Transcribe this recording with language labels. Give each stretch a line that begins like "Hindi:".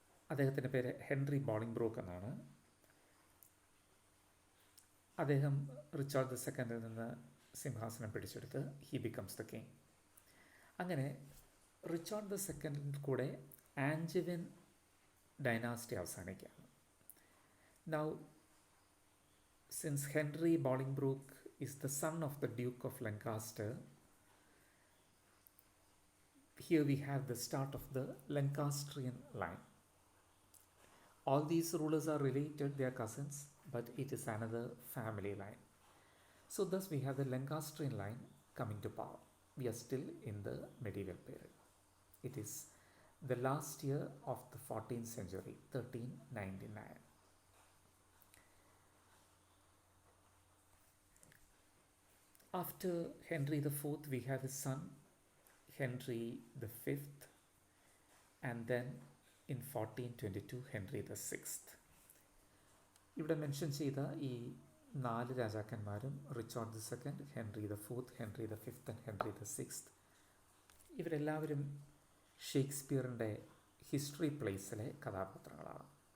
Malayalam: അദ്ദേഹത്തിൻ്റെ പേര് ഹെൻറി ബോളിംഗ്ബ്രോക്ക് എന്നാണ്. അദ്ദേഹം റിച്ചാർഡ് II നിന്ന് സിംഹാസനം പിടിച്ചെടുത്ത്
English: He becomes the king.
Malayalam: അങ്ങനെ റിച്ചാർഡ് II കൂടെ ആൻജവിൻ ഡൈനാസ്റ്റി അവസാനിക്കുകയാണ്.
English: Now since Henry Bolingbroke is the son of the Duke of Lancaster, here we have the start of the Lancastrian line. All these rulers are related, they are cousins, but it is another family line. So thus we have the Lancastrian line coming to power. We are still in the medieval period. It is the last year of the 14th century, 1399. After Henry IV, we have his son Henry V, and then in 1422 Henry VI.
Malayalam: ഇവിടെ mention ചെയ്ത ഈ 4 രാജാക്കന്മാരും Richard II, Henry IV, Henry V and Henry VI, ഇവരെല്ലാവരും ഷേക്സ്പിയറിൻ്റെ history പ്ലേസിലെ കഥാപാത്രങ്ങളാണ്.